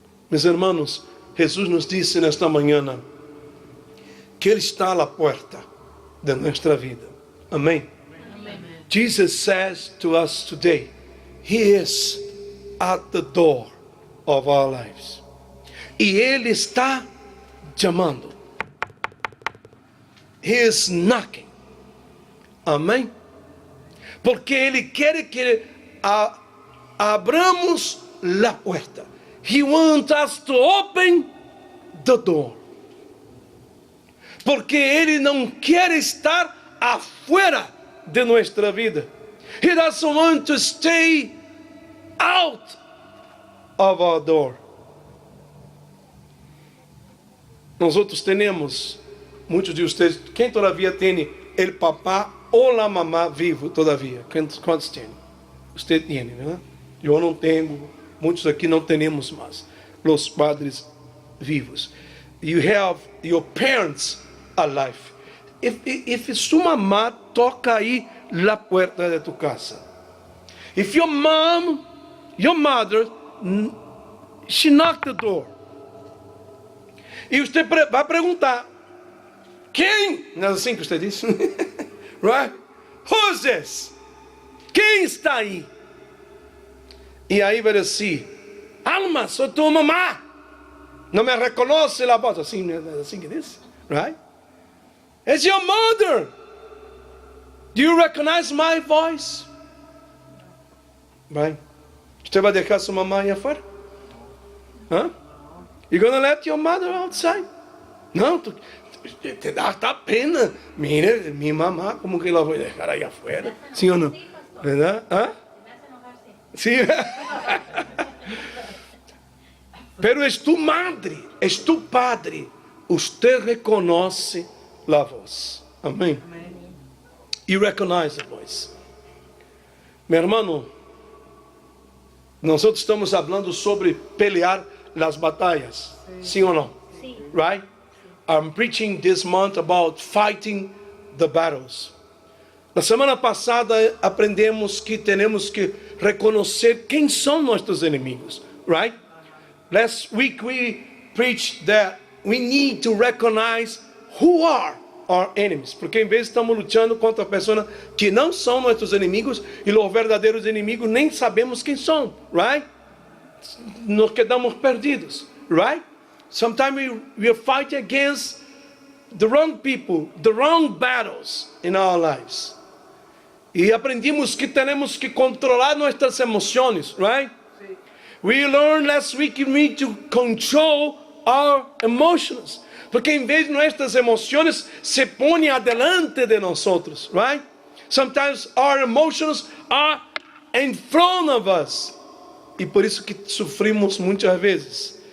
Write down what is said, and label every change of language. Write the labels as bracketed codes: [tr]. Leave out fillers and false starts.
[pt] Meus irmãos, Jesus nos disse nesta manhã que Ele está à porta de nossa vida. Amém? [en] Jesus says to us today, He is at the door of our lives. [pt] E Ele está chamando. [en] He is knocking. Amém? [pt] Porque Ele quer que abramos a porta. [en] He wants us to open the door. [pt] Porque Ele não quer estar afuera de nossa vida. [en] He doesn't want to stay out of our door. [pt] Nós temos, muitos de vocês, quem todavia tem o papá ou a mamá vivo todavia? Quantos tem? Você tem, né? Eu não tenho, muitos aqui não temos mais os padres vivos. [en] You have your parents alive. If [pt] sua mamá toca aí na porta de tu casa, [en] if your mother, she knocked the door, [pt] e você vai perguntar, quem? Não é assim que você diz? [en] Right? Who's this? [pt] Quem está aí? E aí vai dizer, Alma, sou tua mamá. Não me reconhece a voz. Assim que diz? [en] Right? It's your mother. Do you recognize my voice? Right? [pt] Você vai deixar sua mamãe aí afuera? Huh? [en] You gonna let your mother outside? [pt] Não, te dá pena. Mira, minha mamã, como que ela vai deixar aí afuera? Sim ou não? Verdade? Hã? Sim. [es] Pero es tu madre, es tu padre. Usted reconoce la voz. Amém? [en] You recognize the voice. [pt] Meu irmão, nós estamos falando sobre pelear las batalhas. Sim ou não? Sim. Right? [en] I'm preaching this month about fighting the battles. [pt] Na semana passada aprendemos que temos que reconhecer quem são nossos inimigos, right? [en] Last week we preached that we need to recognize who are our enemies, [pt] porque em vez estamos lutando contra pessoas que não são nossos inimigos e os verdadeiros inimigos nem sabemos quem são, right? [es] Nos quedamos perdidos, right? [en] Sometimes we fight against the wrong people, the wrong battles in our lives. [pt] E aprendimos que temos que controlar nossas emoções, right? [es] Sí. [en] We learned last week we need to control our emotions. [pt] Porque em vez de nossas emoções se põem adelante de nós, right? [en] Sometimes our emotions are in front of us. [pt] E por isso que sofrimos muitas vezes.